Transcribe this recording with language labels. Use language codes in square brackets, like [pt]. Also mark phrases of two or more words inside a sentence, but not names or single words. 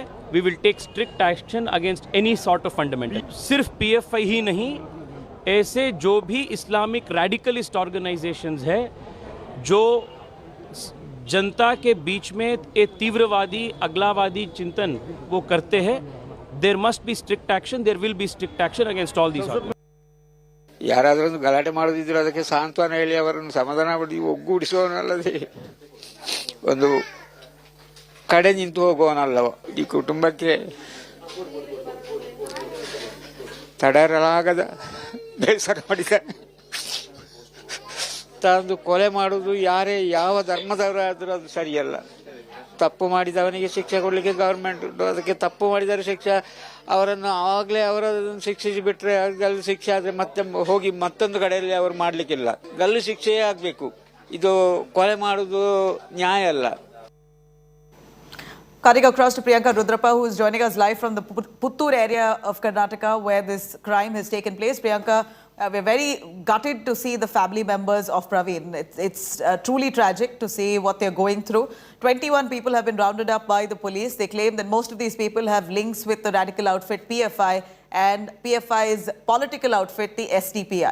[en] We will take strict action against any sort of fundamental. [hi] सिर्फ पीएफआई ही नहीं, ऐसे जो भी [en] Islamic radicalist organisations [hi] है जो जनता के बीच में एक तीव्रवादी अगलावादी चिंतन वो करते हैं, [en] There must be strict action, there will be strict action against all these. [kn] ಯಾರಾದರೂ ಒಂದು ಗಲಾಟೆ ಮಾಡೋದಿದ್ರೆ ಅದಕ್ಕೆ ಸಾಂತ್ವನ ಹೇಳಿ ಅವರನ್ನು ಸಮಾಧಾನ ಮಾಡಿ ಒಗ್ಗೂಡಿಸುವವನಲ್ಲದೆ ಒಂದು ಕಡೆ ನಿಂತು ಹೋಗುವವನಲ್ಲವ. ಈ ಕುಟುಂಬಕ್ಕೆ ತಡೆಯಲಾಗದ ಬೇಸರ ಮಾಡಿದ್ದಾನೆ. ತಂದು ಕೊಲೆ ಮಾಡುವುದು ಯಾರೇ ಯಾವ ಧರ್ಮದವರಾದರೂ ಅದು ಸರಿಯಲ್ಲ. ತಪ್ಪು ಮಾಡಿದವನಿಗೆ ಶಿಕ್ಷೆ ಕೊಡಲಿಕ್ಕೆ ಗವರ್ಮೆಂಟ್ ಉಂಟು. ಅದಕ್ಕೆ ತಪ್ಪು ಮಾಡಿದರೆ ಶಿಕ್ಷೆ ಅವರನ್ನು ಆವಾಗಲೇ ಅವರನ್ನು ಶಿಕ್ಷಿಸಿ ಬಿಟ್ಟರೆ ಗಲ್ಲು ಶಿಕ್ಷೆ ಆದರೆ ಮತ್ತೆ ಹೋಗಿ ಮತ್ತೊಂದು ಕಡೆಯಲ್ಲಿ ಅವರು ಮಾಡಲಿಕ್ಕಿಲ್ಲ. ಗಲ್ಲು ಶಿಕ್ಷೆಯೇ ಆಗಬೇಕು. ಇದು ಕೊಲೆ ಮಾಡುವುದು ನ್ಯಾಯ ಅಲ್ಲ. [en] Cutting across to Priyanka Rudrappa, who is joining us live from the Puttur area of Karnataka, where this crime has taken place. Priyanka, we're very gutted to see the family members of Praveen. It's truly tragic to see what they're going through. 21 people have been rounded up by the police. They claim that most of these people have links with the radical outfit PFI and PFI's political outfit, the SDPI.